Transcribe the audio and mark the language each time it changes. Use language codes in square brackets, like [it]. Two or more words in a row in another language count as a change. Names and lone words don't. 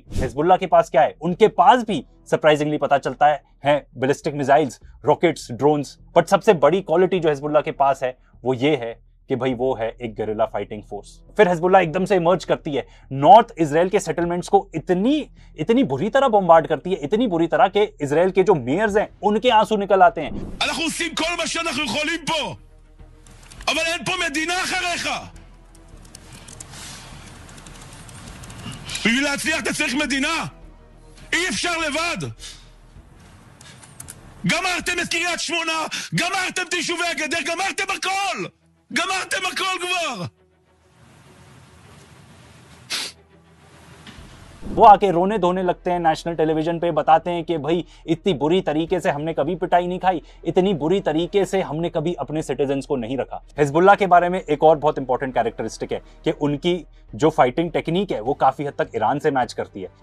[hi] हिजबुल्लाह के पास क्या है? उनके पास भी सरप्राइजिंगली पता चलता है [en] ballistic missiles, rockets, drones. [hi] बट सबसे बड़ी क्वालिटी जो हिजबुल्लाह के पास है वो ये है कि भाई वो है एक [en] guerrilla fighting force. [hi] फिर हिजबुल्लाह एकदम से इमर्ज करती है, नॉर्थ इजराइल के सेटलमेंट्स को इतनी बुरी तरह बॉम्बार्ड करती है, इतनी बुरी तरह के इजराइल के जो मेयर्स हैं उनके आंसू निकल आते हैं। [he] אנחנו עושים כל מה שאנחנו יכולים פה, אבל אין פה מדינה אחריך. בשביל להצליח אתה צריך מדינה, אי אפשר לבד. גמרתם את קריית שמונה, גמרתם את יישובי הגדר, גמרתם הכל, גמרתם הכל כבר. [hi] वो आके रोने धोने लगते हैं [en] national television [hi] पे, बताते हैं कि भाई इतनी बुरी तरीके से हमने कभी पिटाई नहीं खाई, इतनी बुरी तरीके से हमने कभी अपने सिटीजन्स को नहीं रखा। हिजबुल्लाह के बारे में एक और बहुत [en] important characteristic [hi] है कि उनकी जो [en] fighting technique [hi] है वो काफी हद तक ईरान से मैच करती है।